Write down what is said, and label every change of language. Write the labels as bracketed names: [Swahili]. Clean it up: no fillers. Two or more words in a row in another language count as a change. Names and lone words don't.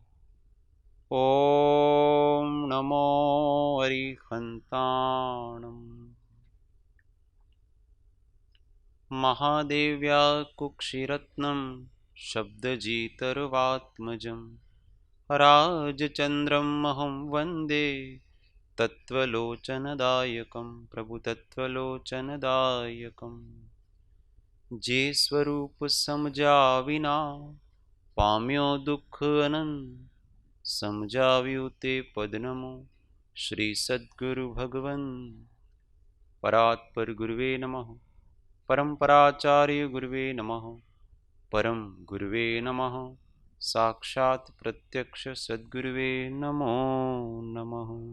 [Prakrit languages] ॐ नमो अरिहन्ताणम् [Sanskrit] महादेव्या कुक्षिरत्नं शब्दजितर्वात्मजं राजचन्द्रमहं वन्दे तत्त्वलोचनदायकं प्रभुतत्त्वलोचनदायकम् [Gujarati] જે સ્વરૂપ સમજા વિના પામ્યો દુખ અનંત સમજાવ્યું તે પદ [Sanskrit] નમો શ્રી સદ્ગુરુ ભગવન પરાત્પર ગુરુવે નમઃ પરમપરાચાર્ય ગુરુવે નમઃ પરમ ગુરુવે નમઃ સાક્ષાત પ્રત્યક્ષ સદ્ગુરુવે નમો નમઃ